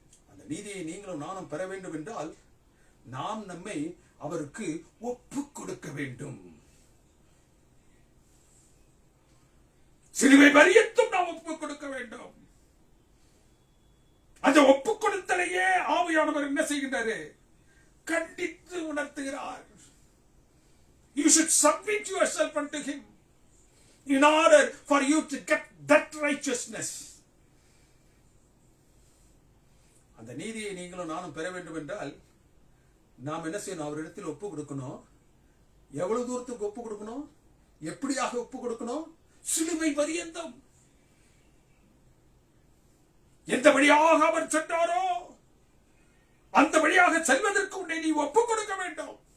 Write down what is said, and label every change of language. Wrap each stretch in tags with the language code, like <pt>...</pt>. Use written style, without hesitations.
<ta>அந்த நீதியை நீங்களும் நானும் பெற வேண்டும் என்றால் நாம் நம்மை அவருக்கு ஒப்பு கொடுக்க வேண்டும். சிலுவை பரியந்தம் நாம் ஒப்பு கொடுக்க வேண்டும். அந்த ஒப்பு கொடுத்தலையே ஆவியானவர் என்ன செய்கின்றாரு? கண்டித்து உணர்த்துகிறார்.</ta> <en>You should submit yourself unto Him. in order for you to get that righteousness.</en> <ta>அந்த நீதியை நீங்களும் நானும் பெற வேண்டும் என்றால் நாம் என்ன செய்யணும்? அவரிடத்தில் ஒப்பு கொடுக்கணும். எவ்வளவு தூரத்துக்கு ஒப்பு கொடுக்கணும்? எப்படியாக ஒப்பு கொடுக்கணும்? சிலுவை பரியந்தம். எந்த வழியாக அவர் சென்றாரோ அந்த வழியாக செல்வதற்கு உன்னை நீ ஒப்பு கொடுக்க வேண்டும்.</ta>